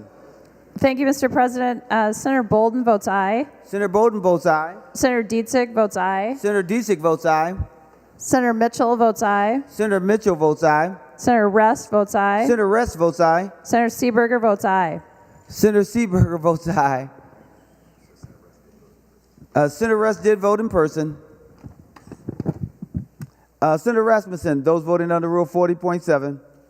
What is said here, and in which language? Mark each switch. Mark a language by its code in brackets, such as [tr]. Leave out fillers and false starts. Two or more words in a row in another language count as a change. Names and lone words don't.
[en] Thank you, Mr. President. Senator Bolden votes aye. Senator Bolden votes aye. Senator Dietzig votes aye. Senator Dietzig votes aye. Senator Mitchell votes aye. Senator Mitchell votes aye. Senator Rest votes aye. Senator Rest votes aye. Senator Seeberger votes aye. Senator Seeberger votes aye. Senator Rest did vote in person. Senator Rasmussen, those voting under Rule 40.7.